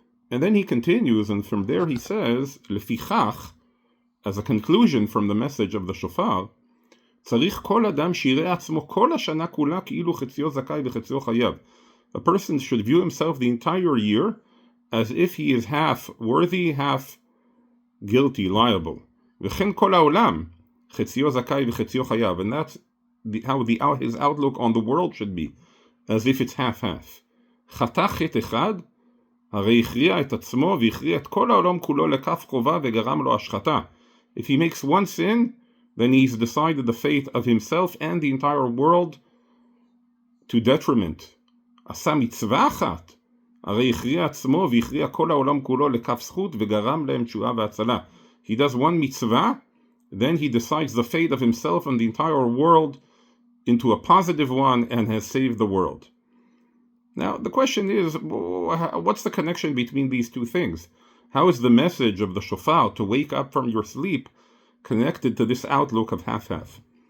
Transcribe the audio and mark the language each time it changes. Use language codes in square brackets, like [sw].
[en] And then he continues, and from there he says, Lefichach, as a conclusion from the message of the shofar, [he] צריך כל אדם שיראה עצמו כל השנה כולה כאילו חציו זכאי וחציו חייב. [en] A person should view himself the entire year as if he is half worthy, half guilty, liable. [he] וכן כל העולם, חציו זכאי וחציו חייב. [en] And that's how his outlook on the world should be, as if it's half-half. [he] חטא חטא אחד, הרי הכריע את עצמו והכריע את כל העולם כולו לכף חובה וגרם לו השחתה. [en] If he makes one sin, then he's decided the fate of himself and the entire world to detriment. [he] עשה מצווה אחת, הרי הכריע עצמו והכריע כל העולם כולו לכף זכות וגרם להם תשועה והצלה. [en] He does one mitzvah, then he decides the fate of himself and the entire world into a positive one and has saved the world. Now, the question is, what's the connection between these two things? How is the message of the shofar to wake up from your sleep connected to this outlook of half-half?